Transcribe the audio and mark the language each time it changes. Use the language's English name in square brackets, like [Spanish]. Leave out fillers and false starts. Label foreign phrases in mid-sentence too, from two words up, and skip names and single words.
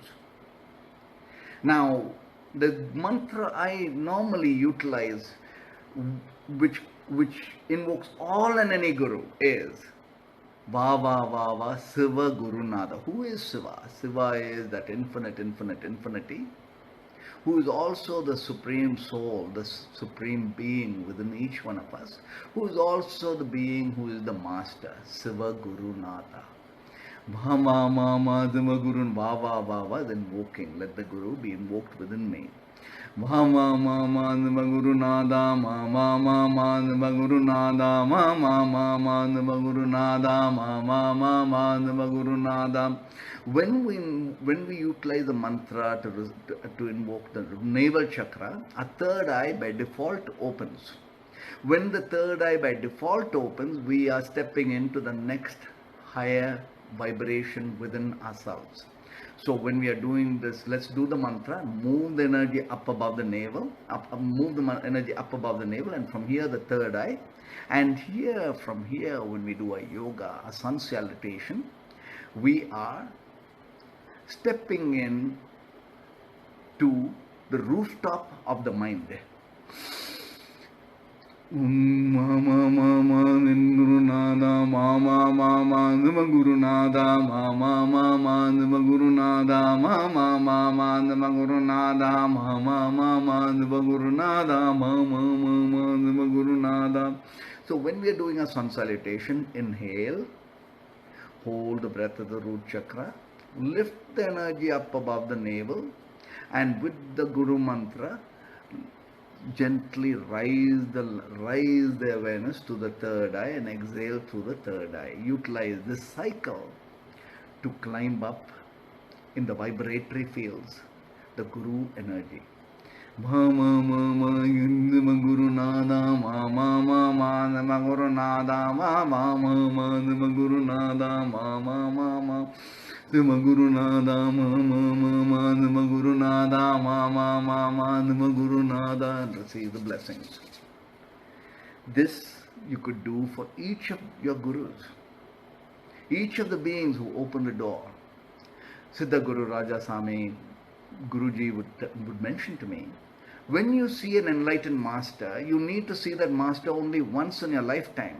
[English] Now, the mantra I normally utilize, which invokes all and any Guru, is [Sanskrit] Va Va Va Va Siva Gurunada. [English] Who is Siva? Siva is that infinity, who is also the supreme soul, the supreme being within each one of us, who is also the being who is the master, [Sanskrit] Siva Gurunada. Va Ma Ma Ma Siva Gurun Va Va Va Va [English] is invoking. Let the Guru be invoked within me. [Sanskrit] Ma ma ma ma Siva Gurunada, ma ma ma ma Siva Gurunada, ma ma ma ma Siva Gurunada, ma ma ma ma Siva Gurunada. [English] When we utilize the mantra to invoke the navel chakra, our third eye by default opens. When the third eye by default opens, we are stepping into the next higher vibration within ourselves. So when we are doing this, let's do the mantra, move the energy up above the navel, move the energy up above the navel, and from here the third eye. And here, from here, when we do a yoga, a sun salutation, we are stepping in to the rooftop of the mind. [Sanskrit] Ma ma ma ma Gurunada, ma ma ma ma Siva Gurunada, ma ma ma ma Siva Gurunada, ma ma ma ma Siva Gurunada, ma ma ma ma Siva Gurunada, ma ma ma ma Siva Gurunada. [English] So when we are doing a sun salutation, inhale, hold the breath of the root chakra, lift the energy up above the navel, and with the Guru mantra, gently raise the awareness to the third eye and exhale through the third eye. Utilize this cycle to climb up in the vibratory fields, the Guru energy. [Sanskrit] Ma ma ma ma Siva Gurunada, ma ma ma ma Siva Gurunada, ma ma ma ma Siva Gurunada, ma ma ma ma Siva Gurunada, ma ma ma ma Siva Gurunada, ma ma ma ma Siva Gurunada, [English] and receive the blessings. This you could do for each of your Gurus, each of the beings who open the door. Siddha Guru Raja Sami Guruji would mention to me, when you see an enlightened master, you need to see that master only once in your lifetime.